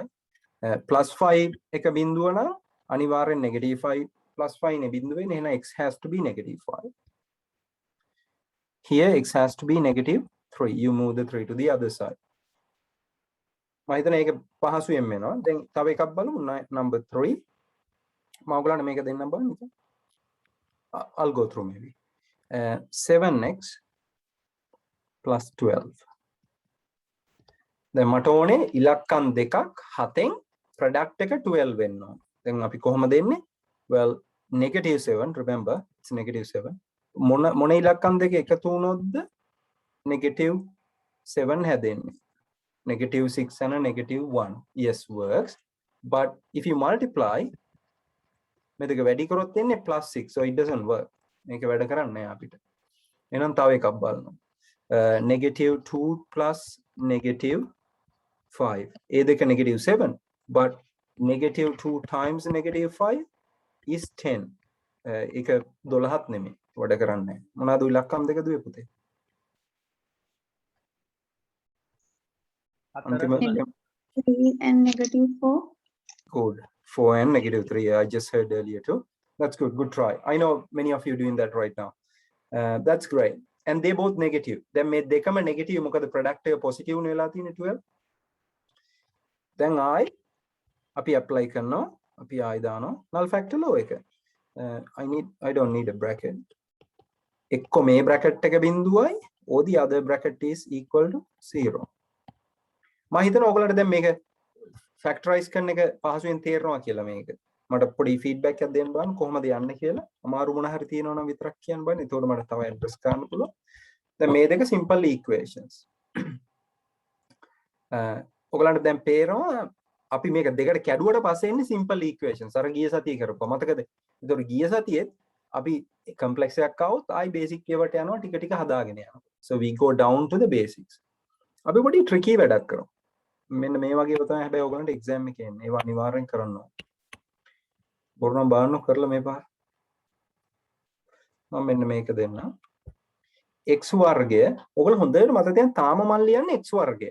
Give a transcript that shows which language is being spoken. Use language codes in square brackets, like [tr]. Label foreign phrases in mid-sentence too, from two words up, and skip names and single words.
[en] plus 5 [si] එක බිඳුව නම් අනිවාර්යෙන් [en] negative 5 plus 5 [si] නේ බිඳුවේ නේ. [en] එහෙනම් x has to be negative 5. Here x has to be negative 3. You move the 3 to the other side. [si] මම හිතන ඒක පහසුවෙන් වෙනවා. දැන් තව එකක් බලමු number 3. මම ඔයගලන්ට මේක දෙන්නම් බලන්න. [en] I'll go through maybe. 7x plus 12. [si] දැන් මට ඕනේ ඉලක්කම් දෙකක් 7න් product එක 12 වෙන්න ඕන. දැන් අපි කොහොමද දෙන්නේ? [en] Well, negative 7, remember, it's negative 7. [si] මොන ඉලක්කම් දෙක එකතු වුණොත්ද [en] negative 7 [si] හැදෙන්නේ? [en] Negative 6 and a negative 1. Yes, works. But if you multiply, [si] මේක වැඩි කරොත් එන්නේ [en] plus 6. So it doesn't work. [si] මේක වැඩ කරන්නේ නැහැ අපිට. එහෙනම් තව එකක් බලමු. [en] Negative 2 plus negative 5. [si] ඒ දෙක [en] negative 7. But negative 2 times negative 5 is 10. [si] ඒක 12ක් නෙමෙයි. වැඩ කරන්නේ නැහැ. මොනවාද ඉලක්කම් දෙක දුවේ පුතේ? [en] -3 and -4. Good. 4 and -3. I just heard earlier too. That's good. Good try. I know many of you doing that right now. That's great. And they both negative. Then they come a negative. [si] මොකද product එක positive නේ වෙලා තියෙන්නේ 12. දැන් ආයි අපි apply කරනවා. අපි ආයි දානවා [en] null factor law [si] එක. [en] I don't need a bracket. [si] එක්ක මේ bracket එක බිඳුවයි [en] or the other bracket is equal to [si] 0. මම හිතනවා ඔයගලට දැන් මේක factorize කරන එක පහසුවෙන් තේරෙනවා කියලා මේක. මට පොඩි feedback එකක් දෙන්න බලන්න කොහොමද යන්නේ කියලා. අමාරු මොන හරි තියෙනවා නම් විතරක් කියන්න බලන්න. එතකොට මට තව address කරන්න පුළුවන්. දැන් මේ දෙක [en] simple equations. [si] ඔයගලන්ට දැන් පේනවා අපි මේක දෙකට කැඩුවට පස්සේ එන්නේ [en] simple equations. [si] අර ගිය සතියේ කරපුවා. මතකද? එතකොට ගිය සතියේත් අපි complex එකක් આવොත් ආයි basic ඒවට යනවා ටික ටික හදාගෙන යනවා. [en] So we go down to the basics. [si] අපි පොඩි tricky වැඩක් කරමු. මෙන්න මේ වගේ තමයි හැබැයි ඔයගලන්ට exam එකේ එන්නේ. ඒවා අනිවාර්යෙන් කරන්න ඕන. බොරුනම් බාන්න කරලා මේ පාර. මම මෙන්න මේක දෙන්න. x වර්ගය ඔයගොල්ලෝ හොඳට මතක තියාගන්න තාම මම ලියන්නේ x වර්ගය.